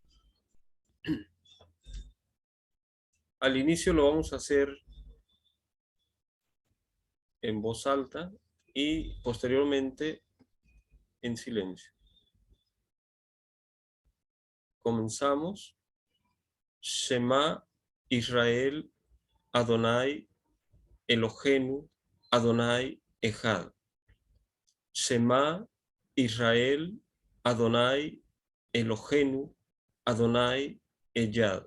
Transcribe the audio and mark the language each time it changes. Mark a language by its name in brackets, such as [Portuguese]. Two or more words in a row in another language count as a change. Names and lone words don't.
[Spanish] Al inicio lo vamos a hacer en voz alta y posteriormente en silencio. Comenzamos. [Hebrew] שמע ישראל אדוני אלוהינו אדוני אחד. שמע ישראל אדוני אלוהינו אדוני אחד.